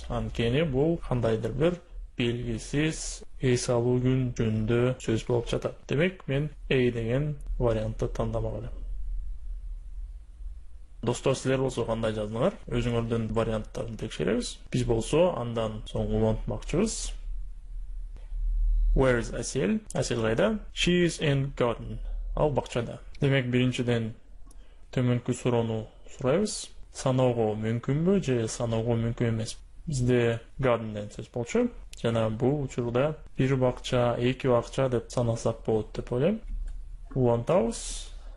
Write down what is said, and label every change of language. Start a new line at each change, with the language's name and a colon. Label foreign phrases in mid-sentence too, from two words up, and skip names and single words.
Kyrgyz: Анткени бул кандайдыр бир белгисиз эс алуу күн жөнүндө сөз болуп жатат. Демек, мен A деген вариантты тандамак элем. Достор, силер болсо кандай жаздыңар? Өзүңөрдүн варианттарын текшеребиз. Биз болсо андан соң улантмакчыбыз.
English: Where is Asil? Asil кайда? She is in garden.
Kyrgyz: Ал бакчада. Демек, биринчиден төмөнкү суроону сурайбыз. Саноого мүмкүнбү же саноого мүмкүн эмес? Бизде garden'ден сөз болчу. Жана бул учурда бир бакча, эки бакча деп санасак болот деп ойлойм. Улантабыз.